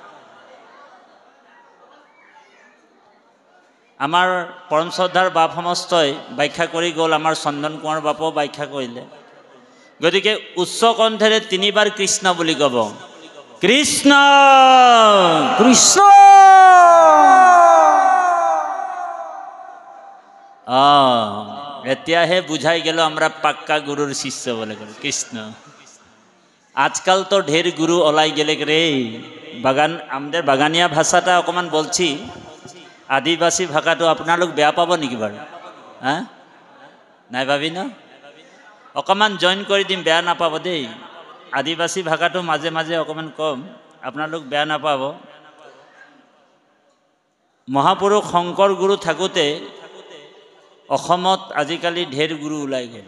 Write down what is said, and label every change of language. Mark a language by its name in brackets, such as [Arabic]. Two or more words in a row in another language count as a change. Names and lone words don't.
[Assamese] আমাৰ পৰম শ্ৰদ্ধাৰ বাপ সমস্তই ব্যাখ্যা কৰি গ'ল, আমাৰ চন্দন কোঁৱৰ বাপও ব্যাখ্যা কৰিলে। গতিকে উচ্চ কণ্ঠেৰে তিনিবাৰ কৃষ্ণ বুলি ক'ব। কৃষ্ণ কৃষ্ণ। [Bangla] এতিয়াহে বুঝাই গেল আমরা পাক্কা গুরুর শিষ্য বলে গেল। [Assamese] কৃষ্ণ আজকাল তো ঢের গুরু ওলাই গেলে রে। [Bangla] বাগান আমাদের বাগানিয়া ভাষাটা অকমান বলছি, [Assamese] আদিবাসী ভাষাটো আপোনালোক বেয়া পাব নেকি বাৰু? হ্যাঁ নাই ভাবি না? অকণমান জইন কৰি দিম, বেয়া নাপাব দেই। আদিবাসী ভাষাটো মাজে মাজে অকণমান কম, আপোনালোক বেয়া নাপাব। মহাপুৰুষ শংকৰ গুৰু থাকোঁতে অসমত আজিকালি ঢেৰ গুৰু ওলাই গ'ল।